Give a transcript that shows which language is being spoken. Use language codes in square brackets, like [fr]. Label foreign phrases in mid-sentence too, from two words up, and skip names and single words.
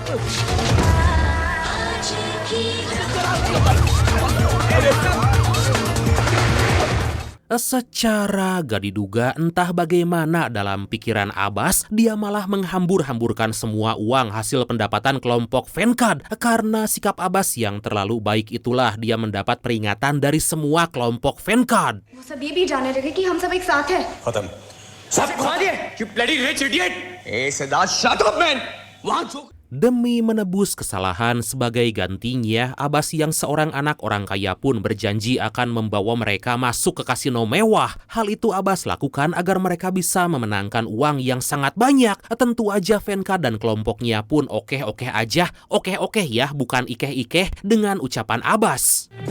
[id] Secara gak diduga entah bagaimana dalam pikiran Abbas, dia malah menghambur-hamburkan semua uang hasil pendapatan kelompok Venkad. Karena sikap Abbas yang terlalu baik itulah dia mendapat peringatan dari semua kelompok Venkad. [hi] वो सब ये भी जाने लगे कि हम सब एक साथ हैं। खत्म सब खा दिए [en] you bloody rich idiot Siddharth shut up man [id] Demi menebus kesalahan, sebagai gantinya, Abbas yang seorang anak orang kaya pun berjanji akan membawa mereka masuk ke kasino mewah. Hal itu Abbas lakukan agar mereka bisa memenangkan uang yang sangat banyak. Tentu aja Venkad dan kelompoknya pun oke-oke aja, oke-oke ya, bukan ikeh-ikeh, dengan ucapan Abbas.